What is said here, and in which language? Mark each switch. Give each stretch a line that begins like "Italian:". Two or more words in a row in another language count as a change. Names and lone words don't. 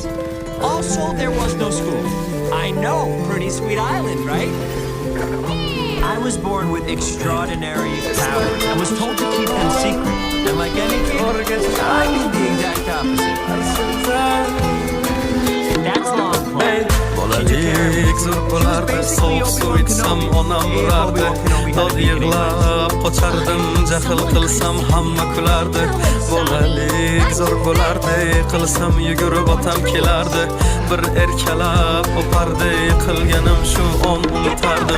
English: Also, there was no school. I know, pretty sweet island, right? I was born with extraordinary powers and was told to keep them secret. And like any kid, I did the exact opposite. That's long play.
Uzbek: Bolalik zo'r bo'lardi, sovuq suv ichsam onam urardi. Dod yig'lab qochardim, jahl qilsam hamma kulardi. Bolalik zo'r bo'lardi, qilsam yugurib otam kelardi. Bir erkalab o'pardi, qilganim shu on unutardim.